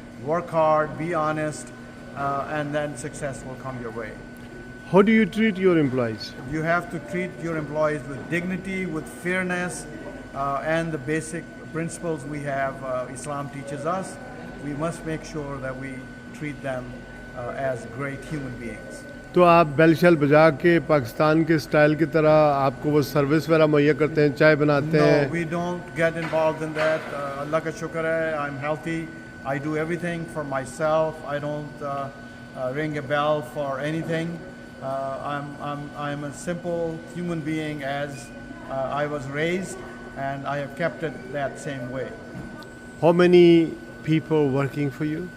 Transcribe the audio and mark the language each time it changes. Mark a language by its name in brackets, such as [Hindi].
[English] work hard, be honest, and then success will come your way. How do you treat your employees? You have to treat your employees with dignity, with fairness, and the basic principles we have, Islam teaches us. We must make sure that we treat them as great human beings. [Urdu] تو آپ بیل shell بجا کے پاکستان کے style کی طرح آپ کو وہ سروس وغیرہ مہیا کرتے ہیں, چائے بناتے ہیں؟ [English] No, we don't get involved in that. [Urdu] اللہ کا شکر ہے, I'm healthy. [English] I do everything for myself. I don't ring a bell for anything. I'm a simple human being as I was raised, and I have kept it that same way. How many people working for you?